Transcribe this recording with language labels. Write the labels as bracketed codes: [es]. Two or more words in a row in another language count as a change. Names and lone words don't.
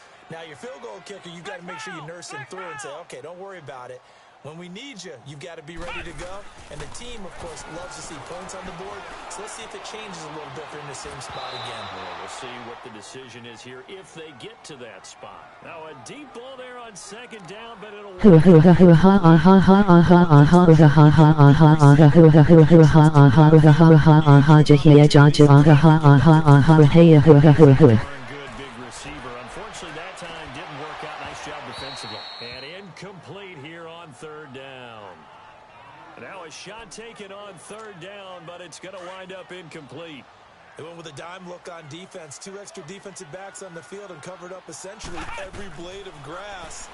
[en] Now, your field goal kicker, you've got to make sure you nurse him through and say, okay, don't worry about it. When we need you, you've got to be ready to go. And the team, of course, loves to see points on the board. So let's see if it changes a little bit if they're in the same spot again. Well, we'll see what the decision is here if they get to that spot. Now, a deep ball there on second down, but it'll... Hoo hoo ha hoo ha ha ha ha ha ha ha ha ha ha ha hoo ha hoo hoo ha ha ha ha ha ha ja ja ja ja ha ha ha ha hey hoo ha hoo hoo. Good big receiver. Unfortunately, that time didn't work out. Nice job defensively. And incomplete here on third down. Now a shot taken on third down, but it's going to wind up incomplete. They went with a dime look on defense. 2 extra defensive backs on the field and covered up essentially every blade of grass.